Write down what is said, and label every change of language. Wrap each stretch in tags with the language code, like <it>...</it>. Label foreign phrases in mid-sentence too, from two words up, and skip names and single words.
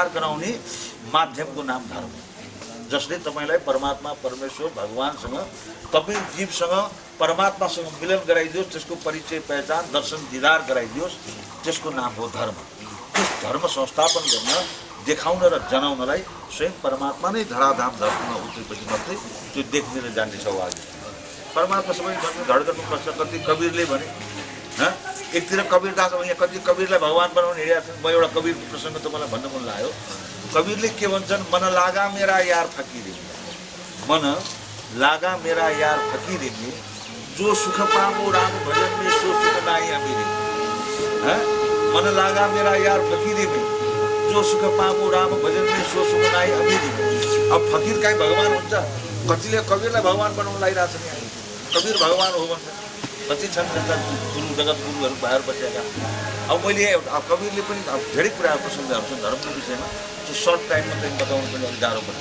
<ne>गराउने माध्यमको नाम धर्म हो जसले तपाईँलाई परमात्मा परमेश्वर भगवानसँग तपाईँ जीवसँग परमात्मासँग मिलन गराइदियोस् त्यसको परिचय पहिचान दर्शन दिदार गराइदियोस् त्यसको नाम हो धर्म त्यस धर्म संस्थापन गर्न देखाउन र जनाउनलाई स्वयं परमात्मा नै धराधाम धर्ममा उत्रेपछि मात्रै त्यो देख्ने र जान्ने सवाल परमात्मा सबै धड गर्नुपर्छ कति कबीरले भने एकतिर कबीरदास अब यहाँ कति कबीरलाई भगवान बनाउने हिँडेका छन् म एउटा कबीरको प्रसङ्ग तपाईँलाई भन्न मन लाग्यो कबीरले के भन्छन्</ne> <hi>मन लागा मेरा यार फकीरे मन लागा मेरा यार फकीरे में जो सुख पामो राम भजन में सो सुख नाई अमीरे मन लागा मेरा यार फकीरे में जो सुख पामो राम भजन में सो सुख नाई अमीरे</hi> <ne>अब फकीर काहीँ भगवान हुन्छ कतिले कबीरलाई भगवान बनाउन लागिरहेको छ नि कबीर भगवान हो भन्छ कति छन् गुरु जगत गुरुहरू बाहिर बसेका अब मैले अब कबीरले पनि अब धेरै कुराहरू प्रसङ्गहरू छन् धर्मको विषयमा त्यो</ne> <en>short timeमा</en> <ne>चाहिँ बताउनु पनि अलिक गाह्रो पर्छ</ne>